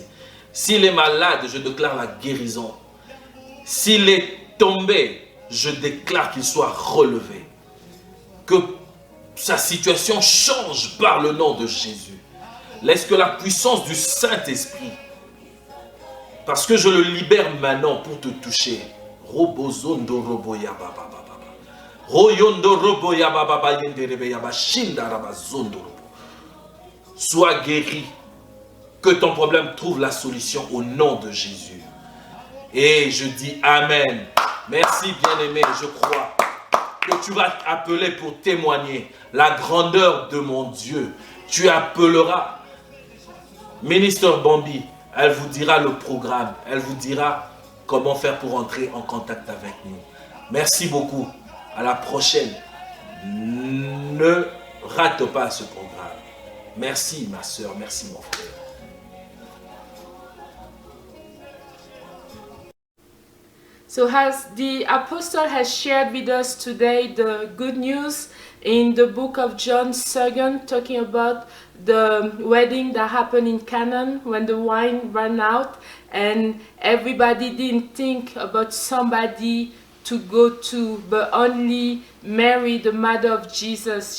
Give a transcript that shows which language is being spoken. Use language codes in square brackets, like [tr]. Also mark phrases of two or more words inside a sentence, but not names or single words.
[fr] S'il est malade, je déclare la guérison. S'il est tombé, je déclare qu'il soit relevé. Que sa situation change par le nom de Jésus. Laisse que la puissance du Saint-Esprit, parce que je le libère maintenant pour te toucher. Robozondo roboya baba baba. Royondo roboya baba baba yenderebe yaba shinda rabazondo robo. Sois guéri. Que ton problème trouve la solution au nom de Jésus. Et je dis Amen. Merci bien-aimé, je crois que tu vas appeler pour témoigner la grandeur de mon Dieu. Tu appelleras Ministre Bambi, elle vous dira le programme, elle vous dira comment faire pour entrer en contact avec nous. Merci beaucoup. À la prochaine. Ne rate pas ce programme. Merci ma soeur, merci mon frère. [en] So as the apostle has shared with us today the good news in the book of John 2, talking about the wedding that happened in Canaan when the wine ran out and everybody didn't think about somebody to go to, but only Mary, the mother of Jesus.